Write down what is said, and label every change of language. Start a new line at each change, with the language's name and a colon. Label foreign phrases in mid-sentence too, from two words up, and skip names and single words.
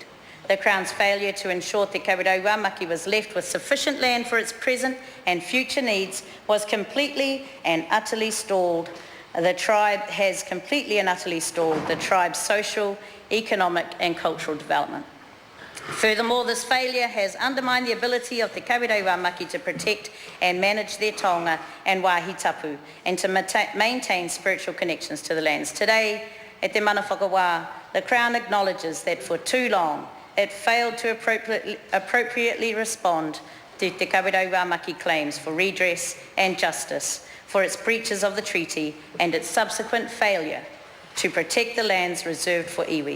English: The Crown's failure to ensure Te Kawerau Maki was left with sufficient land for its present and future needs was completely and utterly stalled. The tribe has completely and utterly stalled the tribe's social, economic and cultural development. Furthermore, this failure has undermined the ability of Te Kawerau Maki to protect and manage their taonga and
Māori: wāhi tapu
English: and to maintain spiritual connections to the lands. Today,
Māori: e te mana whakawā,
English: the Crown acknowledges that for too long it failed to appropriately respond to Te Kawerau Maki claims for redress and justice for its breaches of the treaty and its subsequent failure to protect the lands reserved for iwi.